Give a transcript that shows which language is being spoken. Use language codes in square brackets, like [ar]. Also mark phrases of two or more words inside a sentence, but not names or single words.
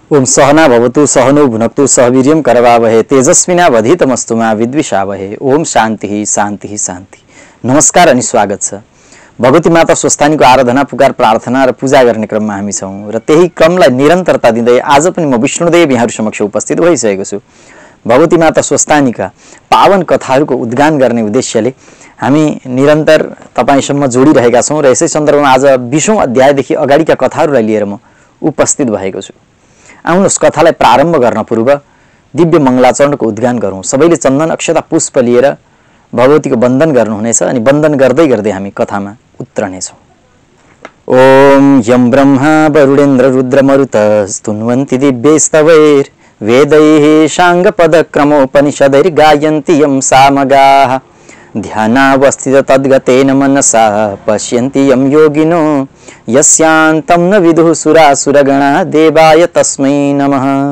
[sa] ओम सहना भवतु सहनौ भुनक्तु सहवीर्यं करवावहे तेजस्विनावधीतमस्तु मा विद्विषावहे। ओम शान्ति शान्ति शान्ति। [ne] नमस्कार अनि स्वागत छ। भगवती माता स्वस्थानीको आराधना पुकार प्रार्थना र पूजा गर्ने क्रममा हामी छौं र त्यही क्रमलाई निरन्तरता दिँदै आज पनि म विष्णुदेव यहाँहरु समक्ष उपस्थित भइसकेको छु। भगवती माता स्वस्थानीका पावन कथाहरूको उद्गान गर्ने उद्देश्यले हामी निरन्तर तपाईसम्म जोडिरहेका छौं र यसै सन्दर्भमा आज 20औं अध्यायदेखि अगाडिका कथाहरूलाई लिएर म उपस्थित भएको छु। आउनुहोस् कथालाई प्रारम्भ गर्न पूर्व दिव्य मङ्गलाचरणको उद्गान गरौँ। सबैले चन्दन अक्षता पुष्प लिएर भगवतीको वन्दन गर्नुहुनेछ अनि वन्दन गर्दै गर्दै हामी कथामा उत्रनेछौँ। [sa] ओम यम ब्रह्मा वरुणेन्द्र रुद्र मरुत स्तुन्वन्ति दिव्यैस्तवैर् वेदैः साङ्गपदक्रमोपनिषदैर् गायन्ति यं सामगाः ध्यानावस्थित तद्गतेन मनसा पश्यन्ति यं योगिनो यस्यान्तं न विदुः सुरासुरगणा देवाय तस्मै नमः।